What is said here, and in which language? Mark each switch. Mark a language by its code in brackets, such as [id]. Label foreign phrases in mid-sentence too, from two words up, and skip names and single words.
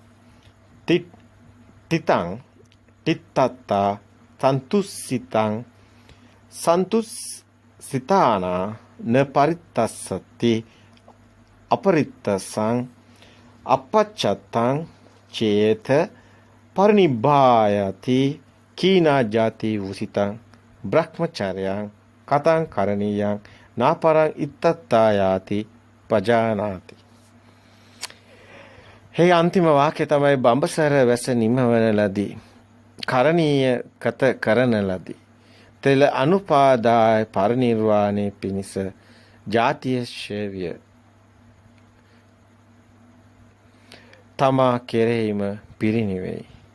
[pi] තිතං තිත්තත්තා සන්තුස්සිතං සන්තුස්සිතානා න පරිත්තස්සති අපරිත්තසං අපච්චත්තං චේත පරිනිබ්බායති කීනා ජාති වූසිතං බ්‍රහ්මචර්යං කතං කරණීයං නාපරං ඉත්තත්තායාති පජානාති. [si] හේ අන්තිම වාක්‍ය තමයි බඹසර වැස නිමවන ලදී. කරණීය කත කරන ලදී. තෙල අනුපාදාය පරිනිර්වාණය පිණිස ජාතිය ශේවිය. තමා කෙරෙහිම පිරිනිවෙයි.